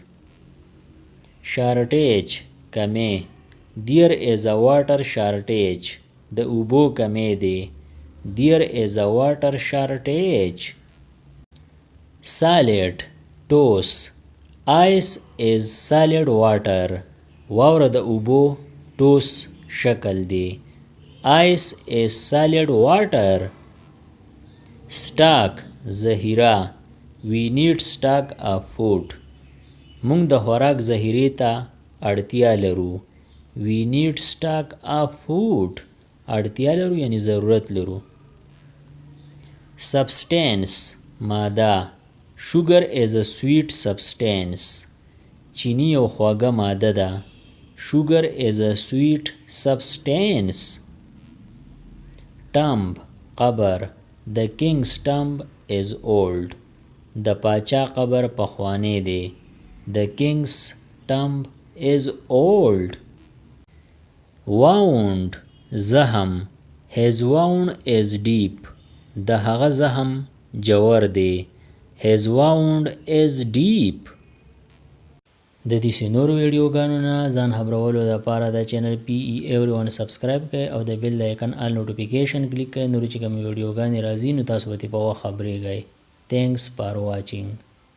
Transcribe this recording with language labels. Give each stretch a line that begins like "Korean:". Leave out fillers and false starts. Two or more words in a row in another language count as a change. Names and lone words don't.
English: Shortage کمی. There is a water shortage.
Pashto: د اوبو کمی دی.
English: There is a water shortage. Solid ټوس. Ice is solid water.
Pashto: واوره د اوبو ټوس شکل دی.
English: Ice is solid water. Stock ذخیره. We need stock of food.
Pashto: مونږ د خوراک ذخیرې ته اړتیا لرو.
English: We need stock of food.
Pashto: اړتیا لرو یعنی ضرورت لرو.
English: Substance ماده. Sugar is a sweet substance.
Pashto: چینی یو خواږه ماده ده.
English: Sugar is a sweet substance. Tomb قبر. The king's tomb is old.
Pashto: د پاچا قبر پخوانی دی.
English: The king's tomb is old. Wound زخم. His wound is deep.
Pashto: د هغه زخم جوور دی.
English: His wound is deep.
Pashto: د دې نورو ویډیوګانو نه ځان خبرولو لپاره د چینل PE Everyone سبسکرایب کړئ او د
English: bell icon all notification
Pashto: کلیک کړئ. نور چې کوم ویډیوګانې راځي نو تاسو به په وخت خبرېږئ.
English: Thanks for watching.